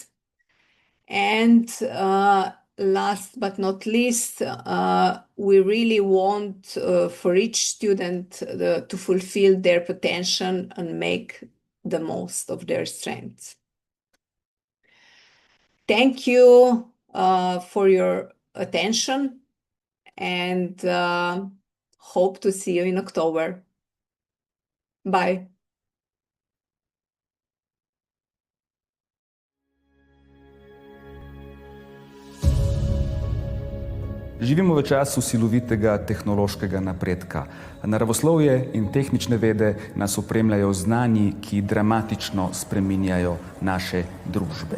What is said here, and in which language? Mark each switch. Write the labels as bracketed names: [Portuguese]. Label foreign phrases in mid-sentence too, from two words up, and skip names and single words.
[English] And last but not least, we really want for each student to fulfill their potential and make the most of their strengths. Thank you for your attention, and hope to see you in October. Bye. [Slovenian] Živimo v času silovitega tehnološkega napredka. Naravoslovje in tehnične vede nas opremljajo z znanji, ki dramatično spreminjajo naše družbe.